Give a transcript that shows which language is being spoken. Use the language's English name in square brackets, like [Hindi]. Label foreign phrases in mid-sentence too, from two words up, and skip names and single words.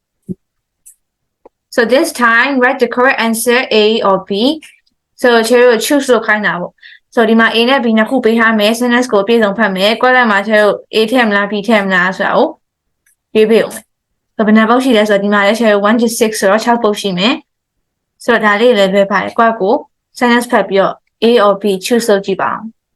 [English] so this time write the correct answer A or B [Burmese] so ကျွန်တော် choose လို့ခိုင်းတာပေါ့ so ဒီမှာ A နဲ့ B နှစ်ခုပေးထားမယ် sentence ကိုပြည့်စုံဖတ်မယ် quadrant မှာကျွန်တော် A ထည့်မလား B ထည့်မလားဆိုတာကိုရွေးပေးအောင် so ဘယ်နှပုတ်ရှိလဲဆိုတော့ဒီမှာလည်းကျွန်တော်1 to 6ဆိုတော့6ပုတ်ရှိမယ် so ဒါလေးလည်းလွယ်ပါတယ် quad ကို sentence ဖတ်ပြီးတော့ [English] A or B choose [Burmese] လုပ်ကြည့်ပါဦး